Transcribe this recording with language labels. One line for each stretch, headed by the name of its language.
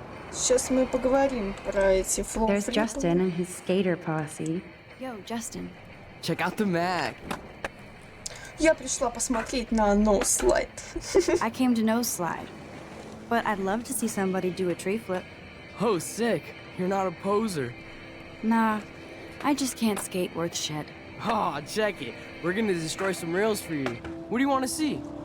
Russian: Сейчас мы поговорим про эти флоу-флипы.
English: There's Justin and his skater posse. Yo, Justin. Check out the Mac.
Russian: Я пришла посмотреть на
English: No Slide. I came to no slide. But I'd love to see somebody do a tree flip. Oh, sick. You're not a poser. Nah, I just can't skate worth shit. Aw, check it. We're gonna destroy some rails for you. What do you want to see?